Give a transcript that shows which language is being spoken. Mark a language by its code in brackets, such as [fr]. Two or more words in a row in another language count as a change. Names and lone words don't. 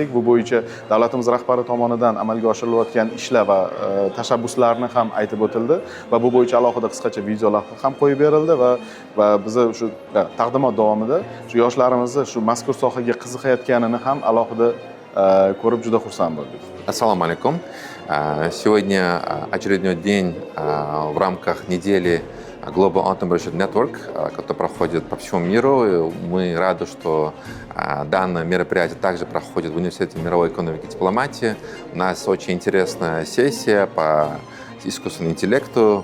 [uz] Bu bo'yicha davlatimiz rahbari tomonidan amalga oshirilayotgan ishlar va tashabbuslarni ham aytib o'tildi va bu bo'yicha alohida qisqacha videolar ham qo'yib berildi va biz shu taqdimot davomida shu yoshlarimizni shu mazkur sohaga qiziqayotganini ham alohida ko'rib juda xursand bo'ldik. [ru] Ассаламу алейкум. Сегодня очередной день в рамках недели Global Entrepreneurship Network, который проходит по всему миру. Мы рады, что данное мероприятие также проходит в Университете мировой экономики и дипломатии. У нас очень интересная сессия по искусственному интеллекту.